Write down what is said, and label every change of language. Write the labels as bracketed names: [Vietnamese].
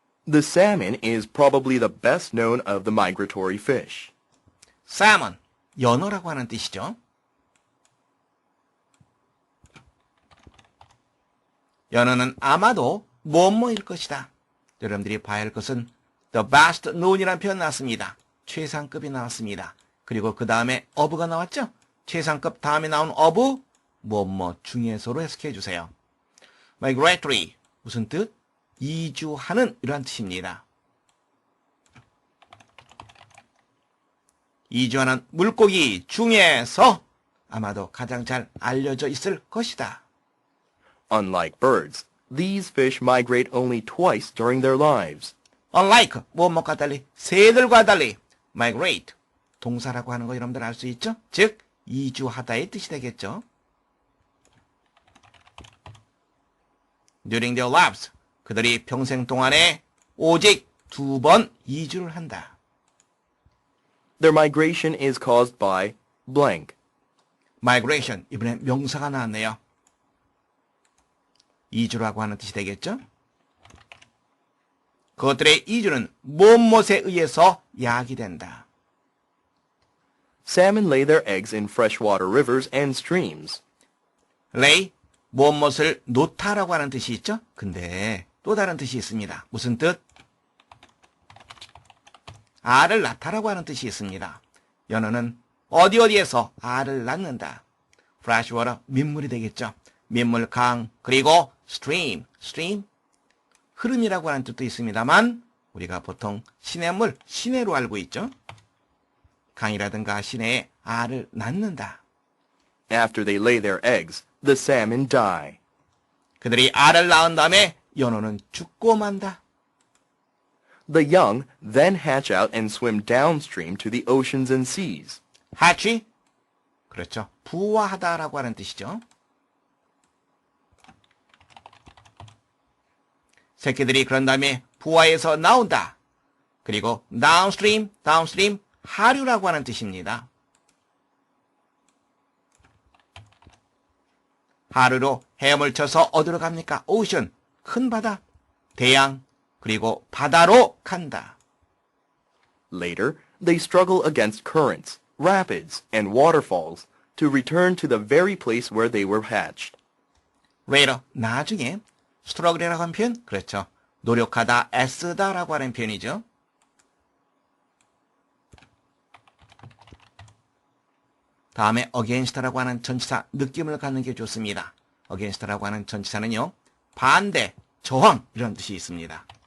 [English] The salmon is probably the best known of the migratory fish. [Korean] salmon, 연어라고 하는 뜻이죠. 연어는 아마도 뭐뭐일 것이다. 여러분들이 봐야 할 것은 [English] the best known [Korean] 이라는 표현 나왔습니다. 최상급이 나왔습니다. 그리고 그 다음에 of가 나왔죠? 최상급 다음에 나온 of, 뭐뭐 중에서로 해석해 주세요. migratory, 무슨 뜻? 이주하는 이러한 뜻입니다. 이주하는 물고기 중에서 아마도 가장 잘 알려져 있을 것이다. [English] Unlike birds, these fish migrate only twice during their lives. [Korean] Unlike, 뭐뭐과 달리, 새들과 달리, migrate, 동사라고 하는 거 여러분들 알 수 있죠? 즉, 이주하다의 뜻이 되겠죠. [English] During their lives, [Korean] 그들이 평생 동안에 오직 2번 이주를 한다. [English] Their migration is caused by blank. [Korean] migration, 이번엔 명사가 나왔네요. 이주라고 하는 뜻이 되겠죠? 그것들의 이주는 무엇에 의해서 야기된다. [English] Salmon lay their eggs in freshwater rivers and streams. [Korean] lay, 무엇을 놓다라고 하는 뜻이 있죠? 근데 또 다른 뜻이 있습니다. 무슨 뜻? 알을 낳다라고 하는 뜻이 있습니다. 연어는 어디에서 알을 낳는다. freshwater, 민물이 되겠죠. 민물, 강, 그리고 stream, 흐름이라고 하는 뜻도 있습니다만 우리가 보통 시냇물, 시내로 알고 있죠. 강이라든가 시내에 알을 낳는다. [English] After they lay their eggs, the salmon die. [Korean] 그들이 알을 낳은 다음에 연어는 죽고 만다. [English] The young then hatch out and swim downstream to the oceans and seas. [Korean] hatch, 그렇죠. 부화하다라고 하는 뜻이죠. 새끼들이 그런 다음에 부화에서 나온다. 그리고 downstream, 하류라고 하는 뜻입니다. 하류로 헤엄을 쳐서 어디로 갑니까? 오션, 큰 바다, 대양, 그리고 바다로 간다. [English] Later, they struggle against currents, rapids, and waterfalls to return to the very place where they were hatched. [Korean] later, 나중에 struggle이라고 하는 표현, 그렇죠. 노력하다, 애쓰다라고 하는 표현이죠. 다음에 against라고 하는 전치사 느낌을 갖는 게 좋습니다. against라고 하는 전치사는요. 반대, 저항 이런 뜻이 있습니다.